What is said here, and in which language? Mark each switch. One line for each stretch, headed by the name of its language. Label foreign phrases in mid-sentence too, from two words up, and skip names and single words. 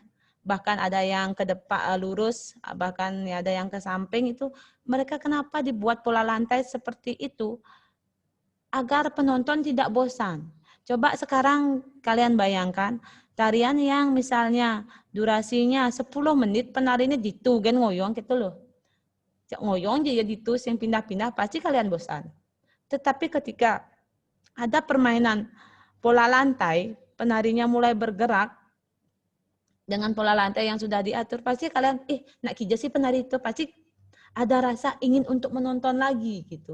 Indonesian: Bahkan ada yang ke depan lurus, bahkan ada yang ke samping itu. Mereka kenapa dibuat pola lantai seperti itu? Agar penonton tidak bosan. Coba sekarang kalian bayangkan tarian yang misalnya durasinya 10 menit, penarinya
Balinese: ditu gen ngoyong
Indonesian: gitu loh. Ngoyong aja ditu yang pindah-pindah, pasti kalian bosan. Tetapi ketika ada permainan pola lantai, penarinya mulai bergerak dengan pola lantai yang sudah diatur, pasti kalian
Balinese: nak kija
Indonesian: sih penari itu, pasti ada rasa ingin untuk menonton lagi gitu.